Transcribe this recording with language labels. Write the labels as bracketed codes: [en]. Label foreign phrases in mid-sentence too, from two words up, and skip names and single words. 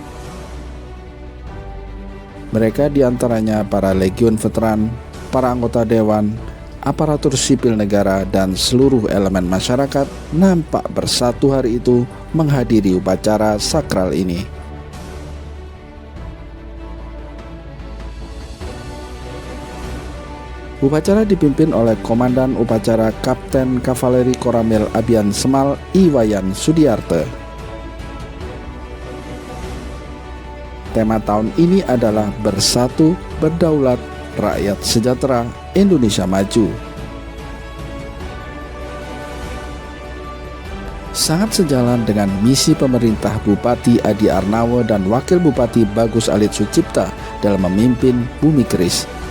[id] Mereka diantaranya para legiun veteran, para anggota dewan, aparatur sipil negara, dan seluruh elemen masyarakat nampak bersatu hari itu menghadiri upacara sakral ini. Upacara dipimpin oleh Komandan Upacara Kapten Kavaleri Koramil Abian Semal Iwayan Sudiarte. Tema tahun ini adalah Bersatu, Berdaulat, Rakyat Sejahtera, Indonesia Maju. Sangat sejalan dengan misi pemerintah Bupati Adi Arnawa dan Wakil Bupati Bagus Alit Sucipta dalam memimpin Bumi Keris.